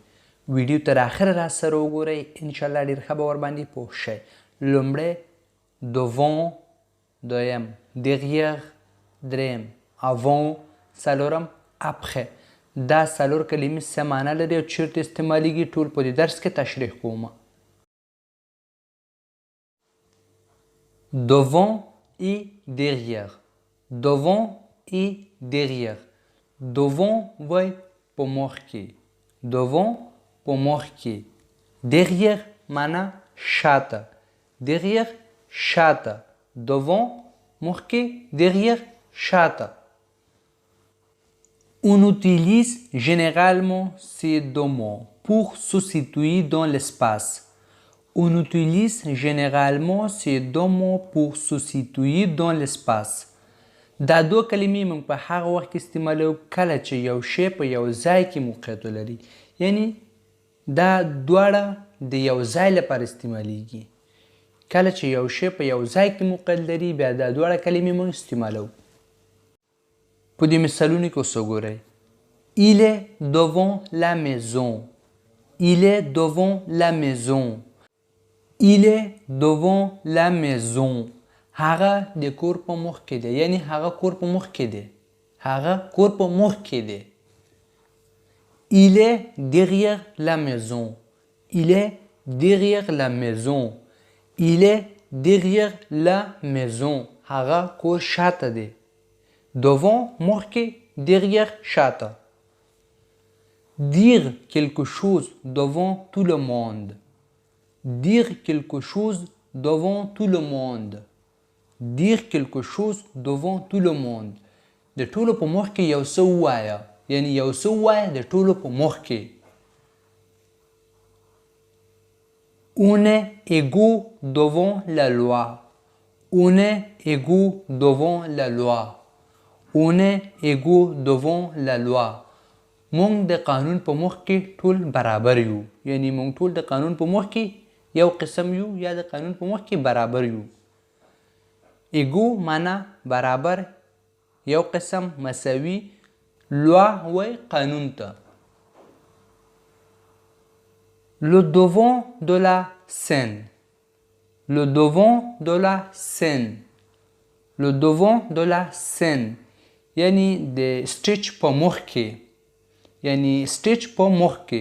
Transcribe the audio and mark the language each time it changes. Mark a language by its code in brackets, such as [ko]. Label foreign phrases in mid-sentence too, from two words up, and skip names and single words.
[ps] ویډیو تر اخره را سره وګورئ، انشاءالله ډېر ښه به ورباندې پوه شئ. لومړی devant، دویم derrière، دریم avant، څلورم après. دا څلور کلمې څه معنا لري او چیرته استعمالیږي، ټول په دې درس کې تشریح کوم. [fr] devant et derrière. devant et derrière. devant [ps] وای په مخ کې، devant په مخ کې، derrière معنا شاته، derrière شاته، devant مخ کې، derrière شاته. [fr] On utilise généralement ces deux mots pour se situer dans l'espace. On utilise généralement ces deux mots pour se situer dans l'espace. [ps] دا دو کلمې موږ په هغه وخت کې استعمالوو کله چې یو شی په یو ځای کې موقعیت ولري، یعنی دا دواړه د یو ځای لپاره استعمالیږي. کله چې یو شی په یو ځای کې موقعیت لري، بیا دا دواړه کلمې موږ استعمالوو. په دې مثالونو کې اوس وګورئ. [fr] Il est devant la maison. Il est devant la maison. Il est devant la maison. [ps] هغه د کور په مخ کې دی، یعنی هغه کور په مخ کې دی، هغه کور په مخ کې دی. [fr] Il est derrière la maison. Il est derrière la maison. Il est derrière la maison. [ps] هغه کور شاته دی. devant مخ کې، derrière شاته. [fr] Dire quelque chose devant tout le monde. Dire quelque chose devant tout le monde. Dire quelque chose devant tout le monde. [ps] د ټولو په مخ کې یو څه ووایه، یعنی یو څه ووایه د ټولو په مخ کې. [fr] On est égaux devant la loi. On est égaux devant la loi. On est égaux devant la loi. [ps] مونږ د قانون په مخ کې ټول برابر یو، یعنی مونږ ټول د قانون په مخ کې یو قسم یو، یا د قانون په مخ کې برابر یو. ایګو معنا برابر، یو قسم، مساوي. لوا وای قانون ته. [fr] Le devant de la scène. Le devant de la scène. Le devant de la scène [ps] یعنی د سټیج په مخ کې، یعنی سټیج په مخ کې.